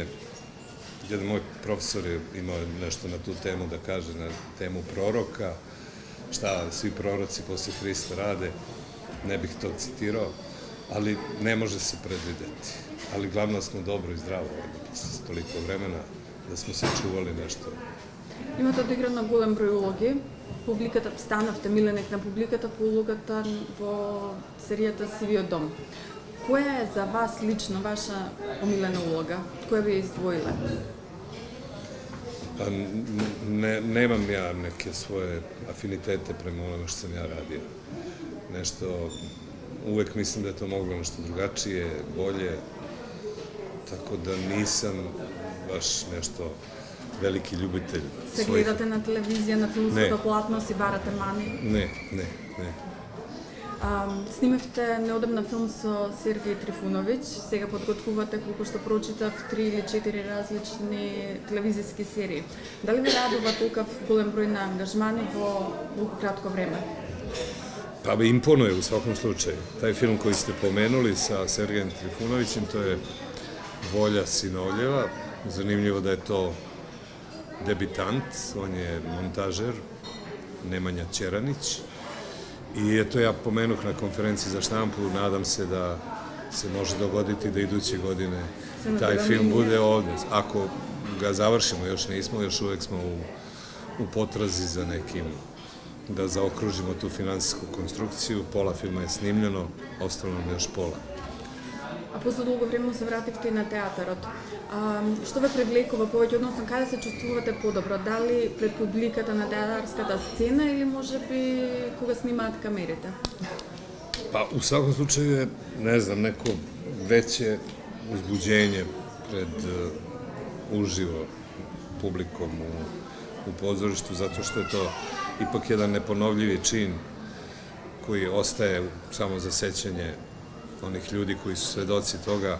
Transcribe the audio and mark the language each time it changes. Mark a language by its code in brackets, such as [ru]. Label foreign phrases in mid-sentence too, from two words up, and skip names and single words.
[sr] Jedan moj profesor je imao nešto na tu temu da kaže, na temu proroka, šta svi proroci posle Hrista rade, ne bih to citirao, ali ne može se predvideti. Ali glavno smo dobro i zdravo posle toliko vremena, da smo se čuvali nešto. [mk] Имате одиграно голем број улоги. Публиката, станавте миленик на публиката по улогата во серијата Сивиот дом. Која е за вас лично ваша омилена улога? Која би ја издвоила? [sr] Pa nemam ja neke svoje afinitete prema onome što sam ja radio. Nešto, uvek mislim da je to moglo nešto drugačije, bolje, tako da nisam baš nešto veliki ljubitelj [mk] Се [sr] svojih... [mk] гледате на телевизија, на филмското платно, си барате мани? [sr] Ne. [mk] Снимавте неодамна филм со Сергеј Трифуновиќ, сега подготвувате, колку што прочитав, 3 или 4 различни телевизиски серии. Дали ви радува толков голем број на ангажмани во толку кратко време? [sr] Pa me imponuje u svakom slučaju. Taj film koji ste pomenuli sa Sergejem Trifunovićem, to je Volja Sinovljeva. Zanimljivo da je to debitant, on je montažer, Nemanja Ćeranić. I eto, ja pomenuh na konferenciji za štampu, nadam se da se može dogoditi da iduće godine taj film bude ovde. Ako ga završimo, još nismo, još uvek smo u potrazi za nekim, da zaokružimo tu finansijsku konstrukciju. Pola filma je snimljeno, ostalo nam još pola. [mk] А после долго време се вративте и на театарот. Што ве привлекува повеќе, односно каде се чувствувате подобро? Дали пред публиката на театарската сцена или можеби кога снимаат камерите? [sr] Pa u svakom slučaju je, ne znam, neko veće uzbuđenje pred uživo publikom u pozorištu, zato što je to ipak jedan neponovljivi čin koji ostaje samo za sećanje onih ljudi koji su svedoci toga.